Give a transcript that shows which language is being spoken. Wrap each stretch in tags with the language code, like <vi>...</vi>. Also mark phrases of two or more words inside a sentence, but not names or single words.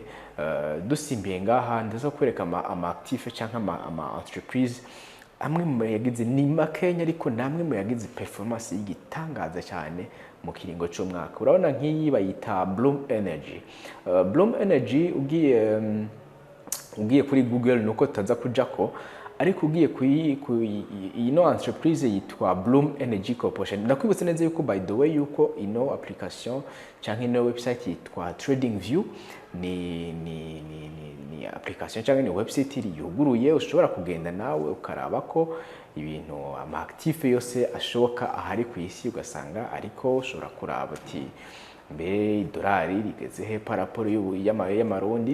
<rn>Dusimbiye ngaha ndaza kwereka ama active canke ama entreprise amwe mu yagize ni makenya, ariko namwe mu yagize performance y'igitangaza cyane mu kiringo cy'umwaka. Urabona nk'iyi bayita Bloom Energy. Bloom Energy ugiye kuri Google nuko tutaza kujako, ariko ugiye ino entreprise yitwa Bloom Energy Corporation. Ndakwibutsa neza yuko</rn> <en>by the way</en> <rn>yuko ino application canke ino website yitwa TradingView ni application canke ni website yuguruye, ushobora kugenda nawe ukaraba ko ibintu ama active yose ashoboka ahari ku isi, ugasanga ariko ushobora kuraba ati mbe dolari rigeze he paraporo y'amarundi.</rn>